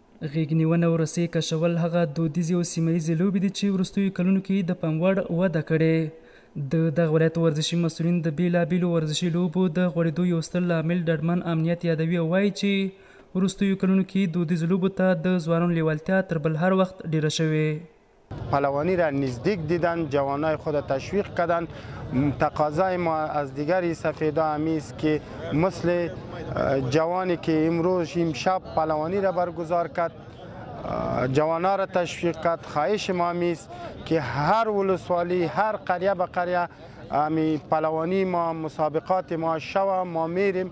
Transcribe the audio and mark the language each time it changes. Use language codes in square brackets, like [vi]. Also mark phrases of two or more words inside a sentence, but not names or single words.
[ps] غېږنیونه او رسۍ کشول هغه دودیزې او سیمه ییزې لوبې دي چې وروستیو کلونو کې د پام وړ وده کړې. د دغه ولایت ورزشي مسؤلین د بېلابېلو ورزشي لوبو د غوړېدو یو ستر لامل ډاډمن امنیت یادوي او وایي چې وروستیو کلونو کې دودیزو لوبو ته د ځوانانو لیوالتیا تر بل هر وخت ډیره شوې. [fa] پهلوانی را نزدیک دیدن، جوانای خود تشویق کردن. تقاضای ما از دیگری سفیدا همی است که مثل جوانی که امروز امشب پهلوانی را برگزار کرد، جوانا را تشویق کرد. خواهش ما همی است که هر ولسوالی، هر قریه به قریه همی پهلوانی ما، مسابقات ما شوه، ما میریم.